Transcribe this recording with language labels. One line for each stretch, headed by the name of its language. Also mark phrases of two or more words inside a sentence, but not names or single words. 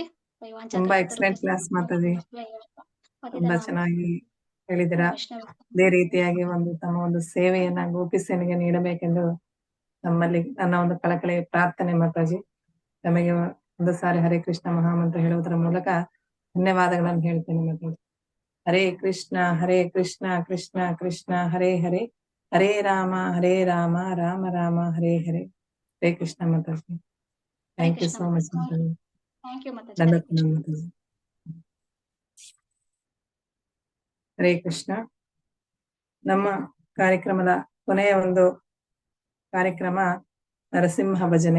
Kannada: ತುಂಬಾ
English: excellent class
Kannada: ಮಾತಾಜಿ. ತುಂಬಾ ಚೆನ್ನಾಗಿ ಹೇಳಿದಿರಾ. ಅದೇ ರೀತಿಯಾಗಿ ತಮ್ಮ ಒಂದು ಸೇವೆಯನ್ನ ಗೋಪಿ ಸೇನೆಗೆ ನೀಡಬೇಕೆಂದು ನಮ್ಮಲ್ಲಿ ನನ್ನ ಒಂದು ಕಳಕಳಿಯ ಪ್ರಾರ್ಥನೆ ಮಾತಾಜಿ. ತಮಗೆ ಒಂದು ಸಾರಿ ಹರೇ ಕೃಷ್ಣ ಮಹಾಮಂತ್ರ ಹೇಳುವುದರ ಮೂಲಕ ಧನ್ಯವಾದಗಳನ್ನು ಹೇಳ್ತೇನೆ ಮಾತಾಜಿ.
Sanskrit: ಹರೇ ಕೃಷ್ಣ ಕೃಷ್ಣ ಕೃಷ್ಣ ಹರೇ ಹರೇ, ಹರೇ ರಾಮ ರಾಮ ರಾಮ ಹರೇ ಹರೇ.
Kannada: ಹರೇ ಕೃಷ್ಣ ಮಾತಾಜಿ.
English: thank you so much
Kannada: ಮಾತಾಜಿ.
English: thank you ಮಾತಾಜಿ.
Kannada: ಮಾತಾಜಿ. ಹರೇ ಕೃಷ್ಣ. ನಮ್ಮ ಕಾರ್ಯಕ್ರಮದ ಕೊನೆಯ ಒಂದು ಕಾರ್ಯಕ್ರಮ ನರಸಿಂಹ ಭಜನೆ.